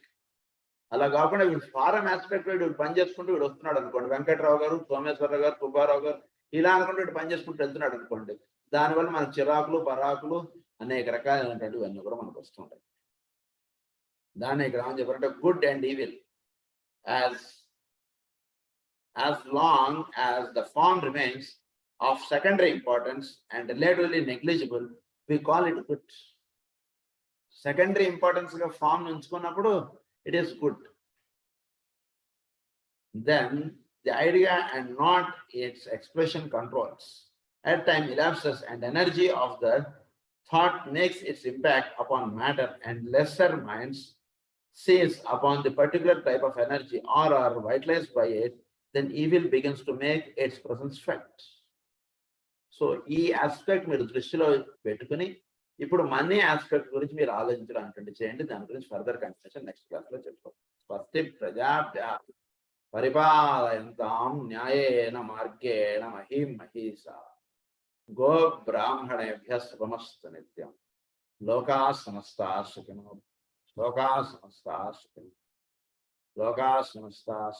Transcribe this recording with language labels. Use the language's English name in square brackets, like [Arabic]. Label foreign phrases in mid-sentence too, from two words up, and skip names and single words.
[Telugu] అలా కాకుండా వీడు [English] foreign aspect [Telugu] వీడు పని చేసుకుంటూ వీడు వస్తున్నాడు అనుకోండి, వెంకట్రావు గారు, సోమేశ్వరరావు గారు, సుబ్బారావు గారు ఇలా అనుకుంటూ వీడు పని చేసుకుంటూ వెళ్తున్నాడు అనుకోండి, దానివల్ల మనకు చిరాకులు పరాకులు అనేక రకాలైనటువంటివన్నీ కూడా మనకు వస్తుంటాయి. దాన్ని ఇక్కడ ఏమని చెప్పారంటే [English] good and evil, as long as the form remains of secondary importance and relatively negligible, we call it good. Secondary importance ga form unchukunnappudu it is good. Then the idea and not its expression controls. At time elapses and energy of the thought makes its impact upon matter, and lesser minds seize upon the particular type of energy or are vitalized by it, then evil begins to make its presence felt. [Telugu] సో ఈ ఆస్పెక్ట్ మీరు దృష్టిలో పెట్టుకుని ఇప్పుడు [English] money aspect [Telugu] గురించి మీరు ఆలోచించడం చేయండి. దాని గురించి [English] further confirmation next class [Telugu] లో చెప్పుకోండి. [Sanskrit] స్వస్తి ప్రజాభ్య పరిపాలయంతాం న్యాయేన మార్గేణ మహీం మహీసా గో బ్రాహ్మణేభ్యః శుభమస్తు నిత్యం. లోకా సమస్తా సుఖినో లోకా సమస్తా సుఖినో లోకా సమస్తా సుఖినో.